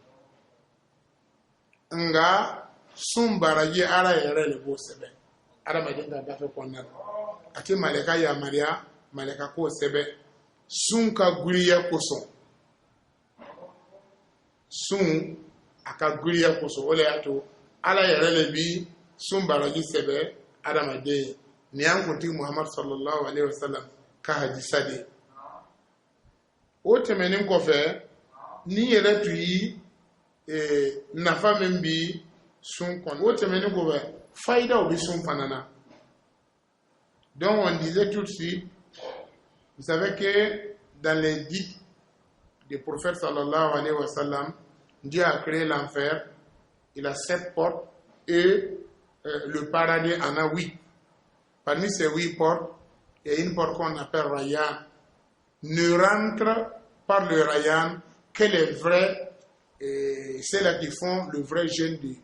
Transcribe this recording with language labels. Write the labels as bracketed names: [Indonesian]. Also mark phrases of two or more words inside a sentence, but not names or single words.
[Bambara] nka sun baraji ala yɛrɛ de b'o sɛbɛn adamaden ka gafe kɔnɔna na a tɛ malɛka yamaruya malɛka k'o sɛbɛn sun ka giriya kosɔn sun a ka giriya kosɔn o de y'a to ala yɛrɛ de bi sun baraji sɛbɛn adamaden ye nin y'an kuntigi Muhammad [Arabic] صلى الله عليه وسلم [Bambara] ka hadisa de o tɛmɛnen kɔfɛ ni yɛrɛ tun yi nafa min bi sun kɔnɔ o tɛmɛnen kɔfɛ fayidaw bi sun fana [French] na donc on disait tout de suite vous savez que dans les dits du prophète [Arabic] صلى الله عليه وسلم [French] Dieu a créé l'enfer il a 7 portes et le paradis en a 8 parmi ces 8 portes il y a une porte qu'on appelle Rayyan ne rentre par le Rayyan que les vrais ceux-là qui font le vrai jeûne